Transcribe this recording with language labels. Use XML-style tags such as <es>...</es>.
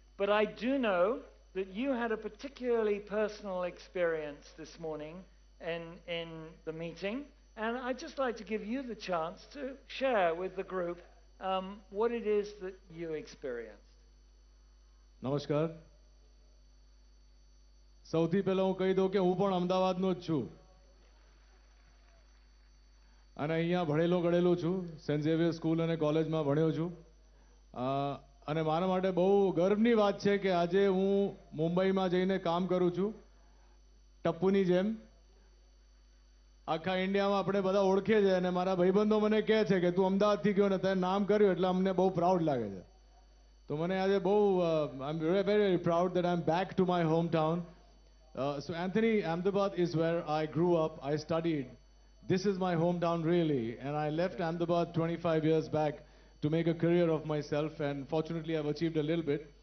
<en>But I do know that you had a particularly personal experience this morning in the meeting, and I'd just like to give you the chance to share with the group what it is that you experienced.</en> <gu>નમસ્કાર. સૌથી પહેલા હું કહી દઉં કે હું પણ અમદાવાદનો જ છું અને અહીંયા ભણેલો ગળેલો છું. સેન્ટ ઝેવિયર સ્કૂલ અને કોલેજમાં ભણ્યો છું અને મારા માટે બહુ ગર્વની વાત છે કે આજે હું મુંબઈમાં જઈને કામ કરું છું ટપ્પુની જેમ. આખા ઇન્ડિયામાં આપણે બધા ઓળખીએ છીએ અને મારા ભાઈબંધો મને કહે છે કે તું અમદાવાદથી ગયો ને તે નામ કર્યું એટલે અમને બહુ પ્રાઉડ લાગે છે. તો મને આજે બહુ</gu> <en>I am very very proud that I am back to my home town. So Anthony, Ahmedabad is where I grew up. I studied. This is my hometown really, and I left Ahmedabad 25 years back to make a career of myself, and fortunately I've achieved a little bit.</en>